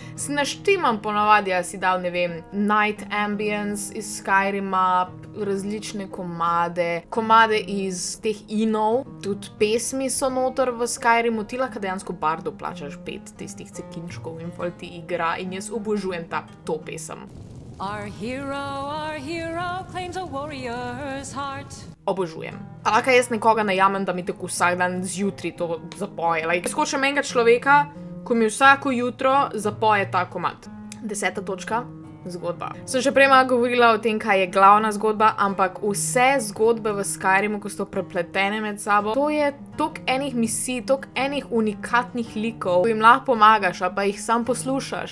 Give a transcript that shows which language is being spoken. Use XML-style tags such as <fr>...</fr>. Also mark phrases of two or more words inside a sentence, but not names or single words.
<sl>Si naštimam ponavadi, ja si dal, ne vem,</sl> <en>night ambience</en> <sl>iz Skyrima, različne komade iz teh inov, tudi pesmi so noter v Skyrimu, ti lahko dejansko bardo plačaš 5 tistih cekinčkov in pol ti igra in jaz obožujem to pesem.</sl> <en>Our hero claims a warrior's heart.</en> <sl>Obožujem. A lahko jaz nekoga najamem, da mi tako vsak dan zjutraj to zapoje. Jaz hočem enega človeka, ko mi vsako jutro zapoje ta komad. 10. točka. Zgodba. Sem že prej malo govorila o tem, kaj je glavna zgodba, ampak vse zgodbe v Skyrimu, ko so prepletene med sabo, to je toliko enih misij, toliko enih unikatnih likov, ko jim lahko pomagaš, ali pa jih sam poslušaš.</sl>